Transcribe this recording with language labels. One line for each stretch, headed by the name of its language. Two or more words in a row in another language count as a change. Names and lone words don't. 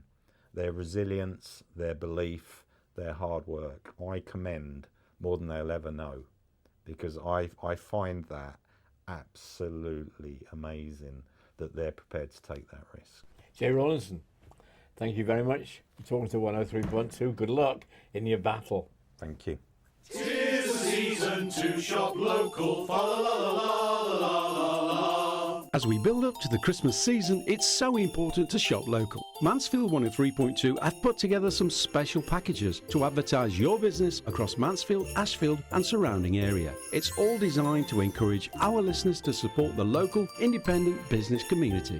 English: Their resilience, their belief, their hard work, I commend more than they'll ever know, because I find that absolutely amazing that they're prepared to take that risk. Jay Rowlinson, thank you very much for talking to 103.2. Good luck in your battle. Thank you. 'Tis the season to shop local. Fa la la la la la la la. As we build up to the Christmas season, it's so important to shop local. Mansfield 103.2 have put together some special packages to advertise your business across Mansfield, Ashfield and surrounding area. It's all designed to encourage our listeners to support the local independent business community.